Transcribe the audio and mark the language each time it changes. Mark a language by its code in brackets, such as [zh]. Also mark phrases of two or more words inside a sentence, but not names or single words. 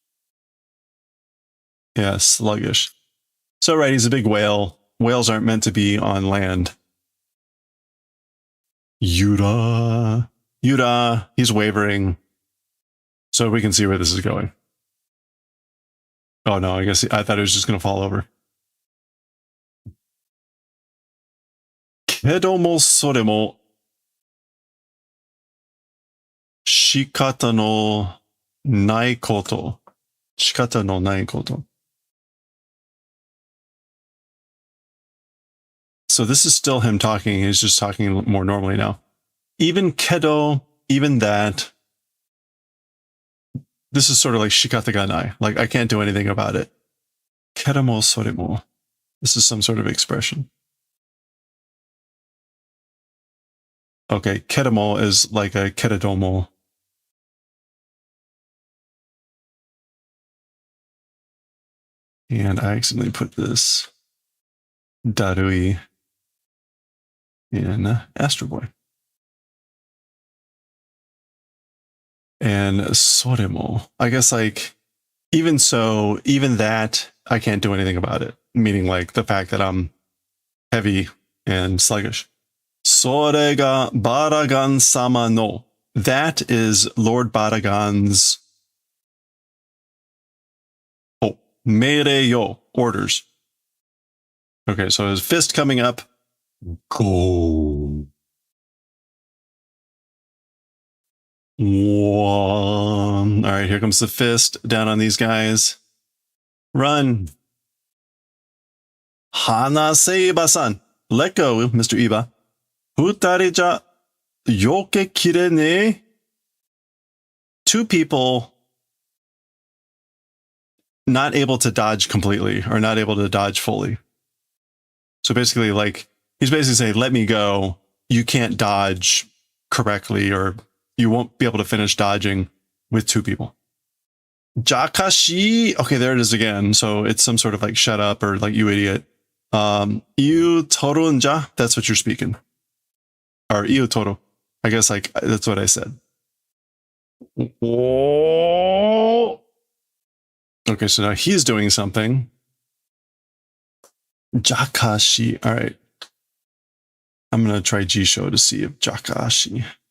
[en] Yeah, sluggish. So right, he's a big whale. Whales aren't meant to be on land. Yura, he's wavering. So we can see where this is going. Oh no, I guess I thought it was just going to fall over. [ja] けどもそれも仕方のないこと。仕方のないこと。 [en] So this is still him talking. He's just talking more normally now. Even kedo, even that. This is sort of like [ja] 仕方がない. [en] Like I can't do anything about it. [ja] けども それも. [en] This is some sort of expression. Okay, kedomo is like a kedomo. And I accidentally put this darui in AstroBoy. And soremo. I guess like, even so, even that, I can't do anything about it. Meaning like the fact that I'm heavy and sluggish. [ja] それがバラガン様の. [en] That is Lord Baragan's [ja] 命令よ, [en] orders. Okay, so his fist coming up. Go. One. All right, here comes the fist down on these guys. [ja] Run. 離せ イバさん. [en] Let go, Mr. [ja] イバ。二人じゃ避けきれねえ. [en] Two people not able to dodge completely or not able to dodge fully. So basically, like, he's basically saying, let me go. You can't dodge correctly, or you won't be able to finish dodging with two people. Jakashi. Okay, there it is again. So it's some sort of like shut up or like you idiot. [ja] 言うとるんじゃ. [en] That's what you're speaking. [ja] Or 言うとろ. [en] I guess like that's what I said. Okay, so now he's doing something. Jakashi. All right. I'm going to try Jisho to see if Jakashi.